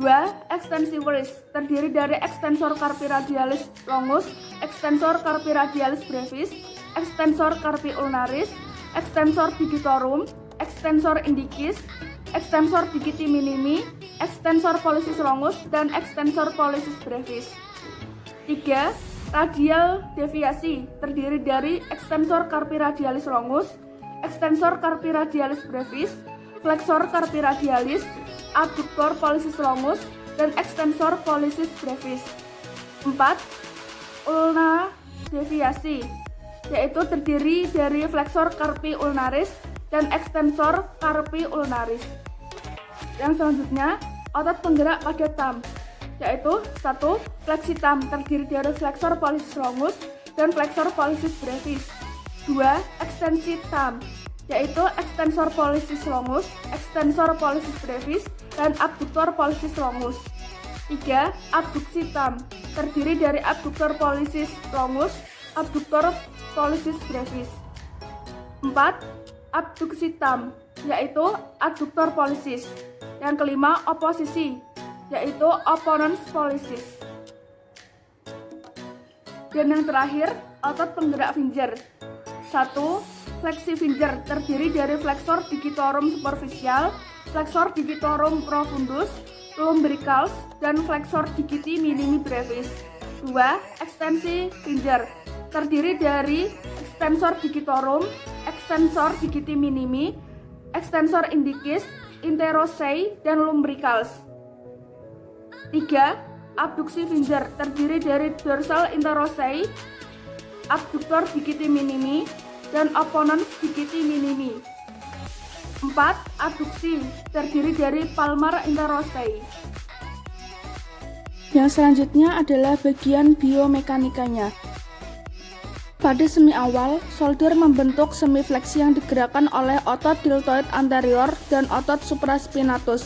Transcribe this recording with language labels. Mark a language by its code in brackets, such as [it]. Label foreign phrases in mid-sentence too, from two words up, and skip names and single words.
[en] Extensive wrist, [id] terdiri dari [la] extensor carpi radialis longus, extensor carpi radialis brevis, extensor carpi ulnaris, extensor digitorum, extensor indicis, extensor digiti minimi, extensor pollicis longus, dan extensor pollicis brevis. 3. Radial [id] deviasi, terdiri dari [la] extensor carpi radialis longus, extensor carpi radialis brevis, flexor carpi radialis, abductor pollicis longus, dan extensor pollicis brevis. 4. Ulna [id] deviasi, yaitu terdiri dari [la] flexor carpi ulnaris dan extensor carpi ulnaris. [id] Yang selanjutnya, otot penggerak pada thumb, yaitu 1. [la] Flexi thumb, [id] terdiri dari [la] flexor pollicis longus dan flexor pollicis brevis. 2. Extensi thumb, yaitu extensor pollicis longus, extensor pollicis brevis, dan abductor pollicis longus. 3. [id] Abduksi thumb, terdiri dari [la] abductor pollicis longus, abductor pollicis brevis. [id] 4. Abduksi thumb, [la] yaitu adductor pollicis. [id] Yang kelima, oposisi, yaitu [la] opponens pollicis. [id] Dan yang terakhir, otot penggerak finger. 1. Flexi finger, terdiri dari [la] flexor digitorum superficial, flexor digitorum profundus, lumbricals, dan flexor digiti minimi brevis. 2. Ekstensi finger, [id] terdiri dari [la] extensor digitorum, extensor digiti minimi, extensor indicis, interossei, dan lumbricals. [id] 3. Abduksi finger, terdiri dari [la] dorsal interossei, abductor digiti minimi, dan opponens digiti minimi. 4. [id] Abduksi, terdiri dari [la] palmar interosei. [id] Yang selanjutnya adalah bagian biomekanikanya. Pada semi awal, shoulder membentuk semi fleksi yang digerakkan oleh otot [la] deltoid anterior [id] dan otot supraspinatus.